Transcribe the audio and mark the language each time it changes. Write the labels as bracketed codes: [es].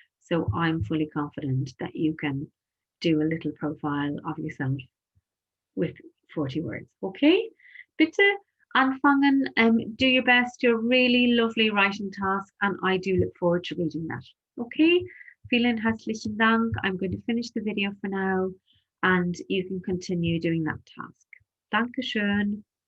[en] So I'm fully confident that you can do a little profile of yourself with 40 words. Okay, [de] bitte anfangen. [en] Do your best. Your really lovely writing task, and I do look forward to reading that. [de] Okay, vielen herzlichen Dank. [en] I'm going to finish the video for now, and you can continue doing that task. [de] Dankeschön.